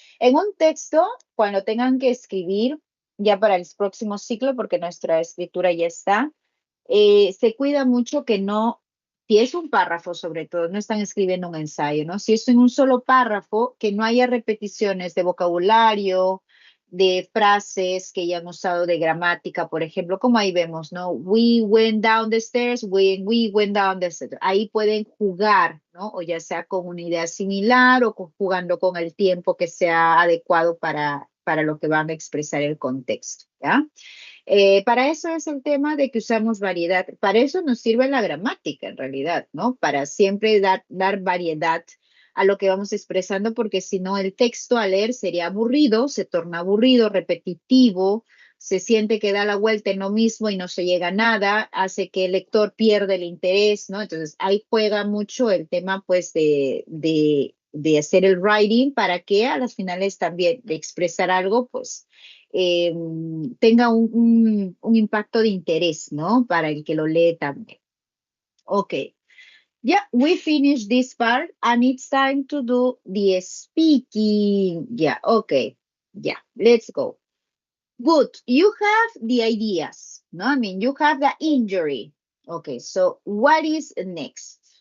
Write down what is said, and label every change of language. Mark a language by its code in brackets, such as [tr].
[es] En un texto, cuando tengan que escribir, ya para el próximo ciclo, porque nuestra escritura ya está, se cuida mucho que no, si es un párrafo sobre todo, no están escribiendo un ensayo, ¿no? Si es en un solo párrafo, que no haya repeticiones de vocabulario, de frases que ya han usado de gramática, por ejemplo, como ahí vemos, ¿no? [en] We went down the stairs, we went down the stairs. [es] Ahí pueden jugar, ¿no? O ya sea con una idea similar o jugando con el tiempo que sea adecuado para lo que van a expresar el contexto, ¿ya? Para eso es el tema de que usamos variedad. Para eso nos sirve la gramática, en realidad, ¿no? Para siempre dar variedad a lo que vamos expresando, porque si no, el texto a leer sería aburrido, se torna aburrido, repetitivo, se siente que da la vuelta en lo mismo y no se llega a nada, hace que el lector pierda el interés, ¿no? Entonces, ahí juega mucho el tema, pues, de hacer el writing para que a las finales también de expresar algo, pues, tenga un impacto de interés, ¿no? Para el que lo lee también. [en] Okay. Yeah, we finished this part and it's time to do the speaking. Yeah, okay. Yeah, let's go. Good. You have the ideas, no? I mean, you have the injury. Okay, so what is next?